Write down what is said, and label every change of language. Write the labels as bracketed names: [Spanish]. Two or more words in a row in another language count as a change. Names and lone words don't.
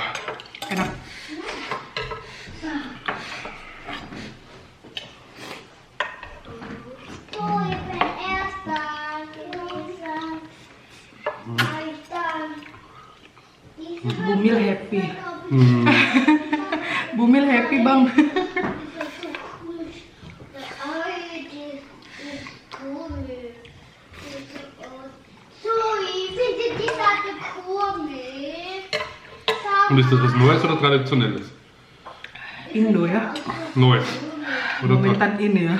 [Indonesian] Enak. Bumil happy. Bumil happy bang. [German] Und ist das was Neues oder Traditionelles? [Indonesian] Indo ya. [German] Neues. Oder [Indonesian] Momentan ini ya.